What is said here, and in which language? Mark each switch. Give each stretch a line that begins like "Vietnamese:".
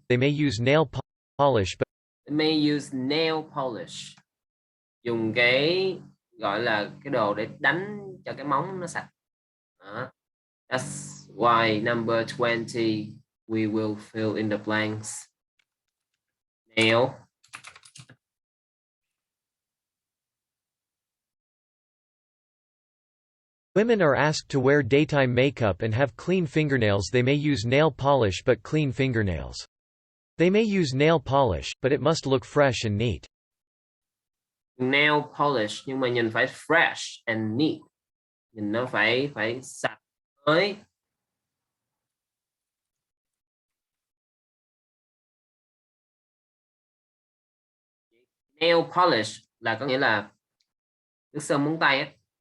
English: They may use nail polish, but They may use nail polish.
Vietnamese: Dùng cái gọi là cái đồ để đánh cho cái móng nó sạch. Đó.
English: That's why number 20 we will fill in the blanks. Nail. women are asked to wear daytime makeup and have clean fingernails. They may use nail polish but clean fingernails. They may use nail polish, but it must look fresh and neat.
Vietnamese: Nail polish nhưng mà nhìn phải
English: fresh and neat.
Vietnamese: Nhìn nó phải sạch mới. Nail polish là có nghĩa là nước sơn móng tay á.